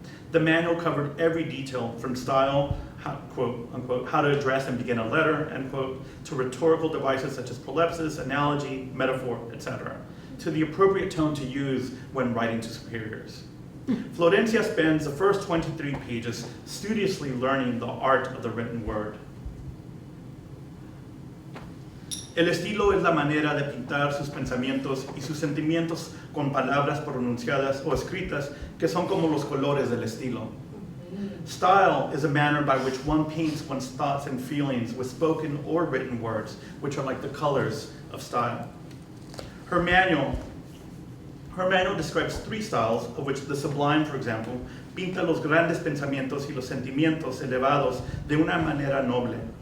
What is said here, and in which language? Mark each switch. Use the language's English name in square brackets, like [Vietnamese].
[English] The manual covered every detail from style, quote unquote, how to address and begin a letter, end quote, to rhetorical devices such as prolepsis, analogy, metaphor, etc., to the appropriate tone to use when writing to superiors. Florencia spends the first 23 pages studiously learning the art of the written word. [Spanish] El estilo es la manera de pintar sus pensamientos y sus sentimientos con palabras pronunciadas o escritas que son como los colores del estilo. [English] Style is a manner by which one paints one's thoughts and feelings with spoken or written words, which are like the colors of style. Her manual describes 3 styles, of which the sublime, for example, [Spanish] pinta los grandes pensamientos y los sentimientos elevados de una manera noble.